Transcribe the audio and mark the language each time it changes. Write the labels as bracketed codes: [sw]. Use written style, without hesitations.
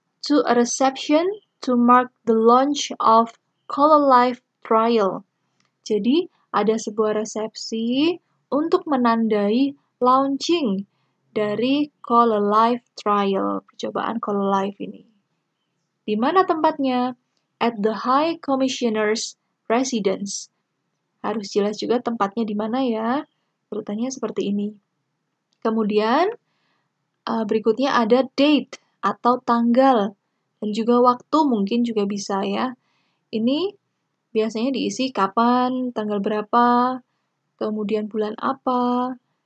[en] To a reception to mark the launch of Color Life Trial. [id] Jadi, ada sebuah resepsi untuk menandai launching dari Color Life Trial, percobaan Color Life ini. Di mana tempatnya? [en] At the High Commissioner's Residence. [id] Harus jelas juga tempatnya di mana ya. Urutannya seperti ini. Kemudian, berikutnya ada date atau tanggal dan juga waktu mungkin juga bisa ya. Ini biasanya diisi kapan, tanggal berapa, kemudian bulan apa.